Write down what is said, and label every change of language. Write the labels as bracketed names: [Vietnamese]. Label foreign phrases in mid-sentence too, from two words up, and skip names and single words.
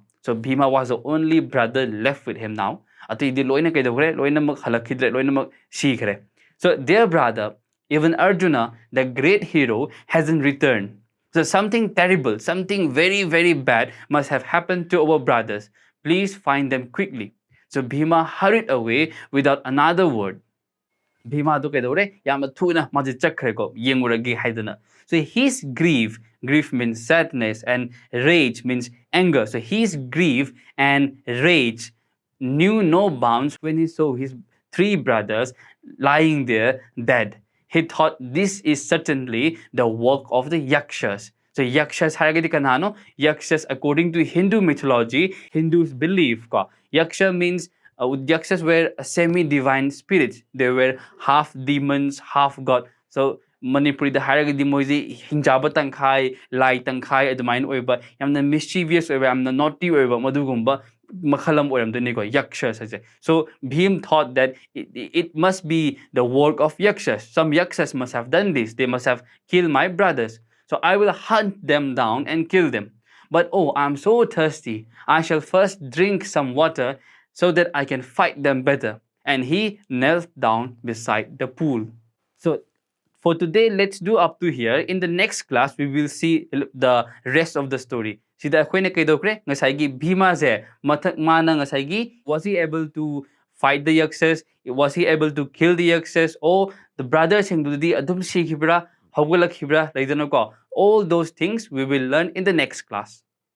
[English] So Bhima was the only brother left with him now. So their brother, even Arjuna, the great hero, hasn't returned. So something terrible, something very, very bad must have happened to our brothers. Please find them quickly. So Bhima hurried away without another word. [Manipuri] Bhima do kaidore yamna thuna maji chakre ko yenguragi haidana. [English] So his grief means sadness, and rage means anger. So his grief and rage knew no bounds when he saw his three brothers lying there dead. He thought this is certainly the work of the Yakshas. [Manipuri] So Yakshas haragadi kanano? [English] Yakshas, according to Hindu mythology, Hindus believe ka. Yaksha means Yakshas were semi-divine spirits. They were half demons, half god. [Manipuri] So Manipuri the haragadi moisi hinjaba tangkai, lai tangkai admain oiba, yamna mischievous oiba, yamna naughty oiba, madugumba makhalam oiramdani ko Yakshas. [English] So Bhim thought that it must be the work of Yakshas. Some Yakshas must have done this. They must have killed my brothers. So I will hunt them down and kill them. But oh, I'm so thirsty. I shall first drink some water so that I can fight them better. And he knelt down beside the pool. So for today, let's do up to here. In the next class, we will see the rest of the story. [Manipuri] Sida ako'y nakidokre, ngasaygi Bhima ze, mana ngasaygi, [English] was he able to fight the Yakshas? Was he able to kill the Yakshas? Or the brothers [Manipuri] hingdudi adum shikhibra, hawgalak hibra, [English] all those things we will learn in the next class.